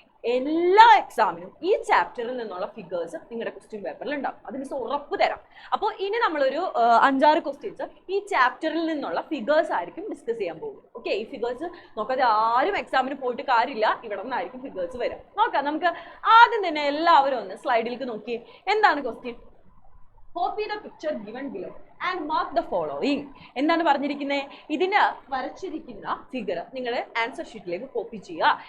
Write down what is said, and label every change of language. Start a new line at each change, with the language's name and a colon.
Malayalam: എല്ലാ എക്സാമിനും ഈ ചാപ്റ്ററിൽ നിന്നുള്ള ഫിഗേഴ്സ് നിങ്ങളുടെ ക്വസ്റ്റ്യൻ പേപ്പറിൽ ഉണ്ടാവും. അത് മിസ് ഉറപ്പ് തരാം. അപ്പോൾ ഇനി നമ്മളൊരു 5-6 ക്വസ്റ്റ്യൻസ് ഈ ചാപ്റ്ററിൽ നിന്നുള്ള ഫിഗേഴ്സ് ആയിരിക്കും ഡിസ്കസ് ചെയ്യാൻ പോകുന്നത്. ഓക്കെ, ഈ ഫിഗേഴ്സ് നോക്കാതെ ആരും എക്സാമിന് പോയിട്ട് കാര്യമില്ല, ഇവിടെ നിന്നായിരിക്കും ഫിഗേഴ്സ് വരാം. നോക്കാം, നമുക്ക് ആദ്യം തന്നെ എല്ലാവരും ഒന്ന് സ്ലൈഡിലേക്ക് നോക്കിയേ. എന്താണ് question?
English: Copy the picture given below and mark the following.
Malayalam: എന്താണ് പറഞ്ഞിരിക്കുന്നത്? ഇതിന് വരച്ചിരിക്കുന്ന ഫിഗർ നിങ്ങളുടെ ആൻസർ ഷീറ്റിലേക്ക് കോപ്പി ചെയ്യുക.